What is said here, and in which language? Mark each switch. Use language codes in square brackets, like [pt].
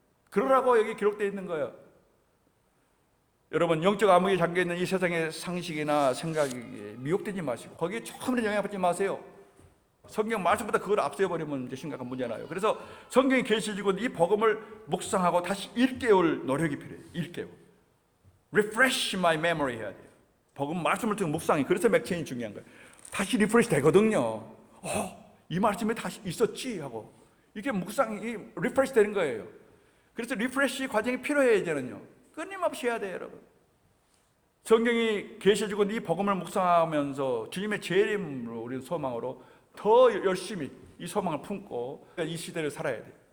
[ko] 그러라고 여기 기록되어 있는 거예요. 여러분, 영적 암흑에 잠겨있는 이 세상의 상식이나 생각에 미혹되지 마시고 거기에 조금이라도 영향받지 마세요. 성경 말씀보다 그걸 앞세워버리면 이제 심각한 문제나요. 그래서 성경이 계시지고 이 복음을 묵상하고 다시 일깨울 노력이 필요해요. 일깨울. [en] Refresh my memory [ko] 해야 돼요. 복음 말씀을 통해 묵상해. 그래서 맥체인이 중요한 거예요. 다시 리프레시 되거든요. 이 말씀에 다시 있었지 하고 이게 묵상이 리프레시 되는 거예요. 그래서 리프레시 과정이 필요해요. 이제는요, 끊임없이 해야 돼요. 여러분, 성경이 계시해주고 이 복음을 묵상하면서 주님의 재림으로 우리는 소망으로 더 열심히 이 소망을 품고 이 시대를 살아야 돼요.